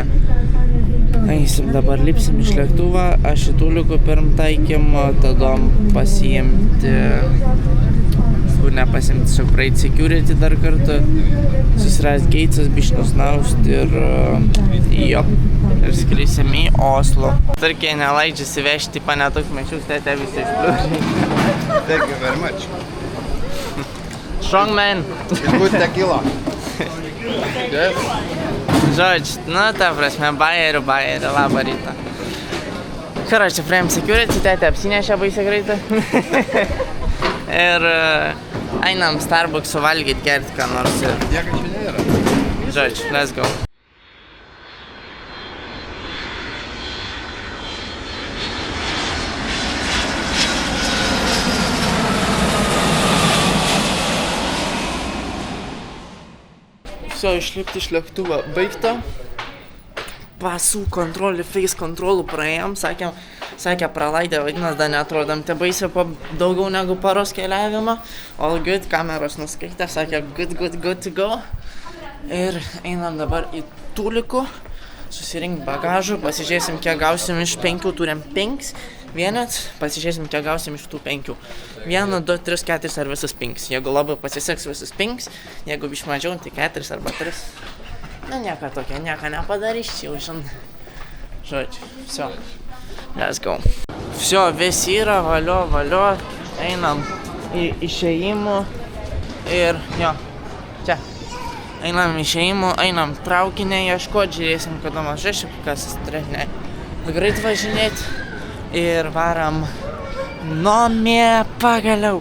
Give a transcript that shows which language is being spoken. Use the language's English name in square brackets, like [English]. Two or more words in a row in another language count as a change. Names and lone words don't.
[Lithuanian] Eisim dabar lipsim iš lėktuvą, aš į Tulikų pirm taikym, tada pasiimti, nepasiimti, tiesiog praeiti security dar kartą, susirast geitsas, bišnus naust ir jo, ir skrisim į Oslo. Turkija neleidžia įsivežti panetuk mečius, tete visi išpliūrė. [English] Thank you very much. Strong man. It good tequila. [Lithuanian] Žodžiu, nu ta prasme, bajerių, labą rytą. Karoči, praėjom security, tete apsinešė baisiai greitai. Ir einam Starbucks'u valgyt, gert ką nors ir... Nieko čia nėra. Žodžiu, [English] let's go. Все, [Lithuanian] išlipti iš lėktuvo baigta. Pasų kontrolį, face kontrolų praėjom, sakė pralaidė, vadinas, dar neatrodom, te baisiai po daugiau negu paros keliavimą. [English] All good, [Lithuanian] kameros nuskaitė, sakė [English] good to go. [Lithuanian] Ir einam dabar į Tulikų, susirink bagažų, pasižiūrėsim, kiek gausim iš 5, turim 5 vienets, pasižiūrėsim, kiek gausim iš tų 5. 1, 2, 3, 4 ar visus 5. Jeigu labai pasiseks visus 5, jeigu biš mažiau, tai 4 arba 3. Na, nieko tokia, nieko nepadarys, jau žinai. Žodžiu, [English] все, let's go. [Russian] Все, [Lithuanian] visi yra, valio, einam į išėjimų ir, jo, čia. Einam išėjimų, einam traukinę ieškot, žiūrėsim, kada mažai šipas strėnė greit važinėt ir varam namie pagaliau.